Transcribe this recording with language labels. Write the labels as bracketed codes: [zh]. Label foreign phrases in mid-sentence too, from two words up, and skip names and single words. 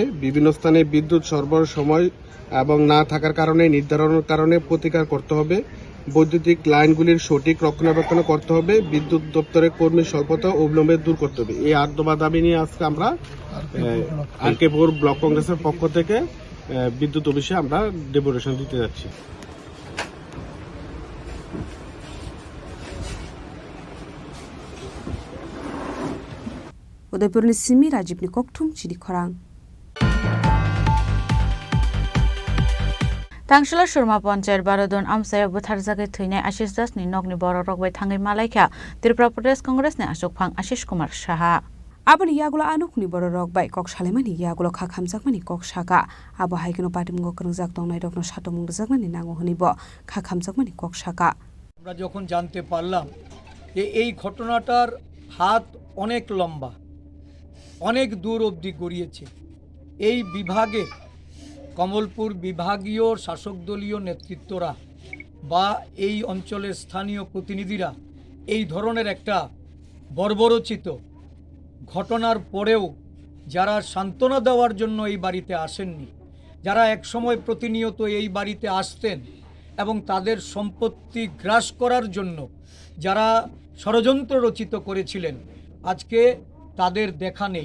[bn] বিভিন্ন স্থানে বিদ্যুৎ সরবরাহ সময় এবং না থাকার কারণে নির্ধারণের কারণে প্রতিকার করতে হবে, বৈদ্যুতিক লাইনগুলির সঠিক রক্ষণাবেক্ষণ করতে হবে, বিদ্যুৎ দপ্তরের কর্মী স্বল্পতা অবিলম্বে দূর করতে হবে। এই 8 দফা দাবি নিয়ে আজকে আমরা আরকেপুর ব্লক কংগ্রেসের পক্ষ থেকে বিদ্যুৎ অফিসে আমরা ডেপুটেশন দিতে যাচ্ছি। [trp] Udaipurni Simi Rajibni Koktum Chini Khorang Tangshila Shurma Panchayat Baradon Amsaya Buthar Jagai Thuinai Ashish Das ni Nogni Boro Rogbai Thangai Malaikha Tripura Pradesh Congress ni Ashok Phang Ashish Kumar Shaha Abani Yagulo Anukni Boro Rogbai Kok Shalemani Yagulo Khamjakmani Kok Shaka Abo Haikino Patim Gokrung Jakdong Nai Dokno Shatomung Jakmani Nango Honibo Khamjakmani Kok Shaka [bn] আমরা যখন জানতে পারলাম যে এই ঘটনাটার হাত অনেক লম্বা, অনেক দূর অবধি গড়িয়েছে, এই বিভাগে কমলপুর বিভাগীয় শাসক দলীয় নেতৃত্বরা বা এই অঞ্চলের স্থানীয় প্রতিনিধিরা এই ধরনের একটা বর্বরচিত ঘটনার পরেও যারা সান্ত্বনা দেওয়ার জন্য এই বাড়িতে আসেননি, যারা একসময় প্রতিনিয়ত এই বাড়িতে আসতেন এবং তাদের সম্পত্তি গ্রাস করার জন্য যারা ষড়যন্ত্র রচিত করেছিলেন, আজকে তাদের দেখা নেই।